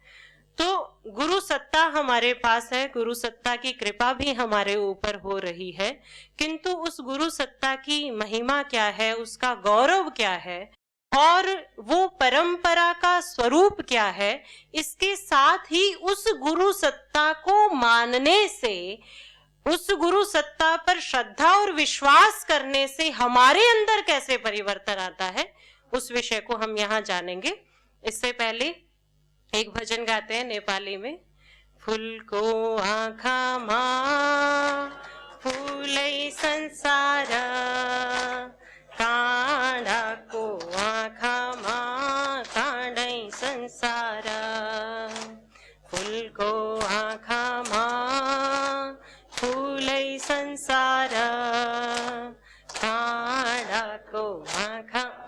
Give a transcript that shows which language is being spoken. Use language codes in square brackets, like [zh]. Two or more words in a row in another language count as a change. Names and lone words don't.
[hi] तो गुरु सत्ता हमारे पास है, गुरु सत्ता की कृपा भी हमारे ऊपर हो रही है, किंतु उस गुरु सत्ता की महिमा क्या है, उसका गौरव क्या है और वो परंपरा का स्वरूप क्या है, इसके साथ ही उस गुरु सत्ता को मानने से, उस गुरु सत्ता पर श्रद्धा और विश्वास करने से हमारे अंदर कैसे परिवर्तन आता है, उस विषय को हम यहाँ जानेंगे। इससे पहले एक भजन गाते हैं नेपाली में। [ne] फूल को आँखा मा फूलै संसार, काँडा को आँखा मा काँडै संसार, फूल को आँखा मा फूलै संसार, काँडा को आँखा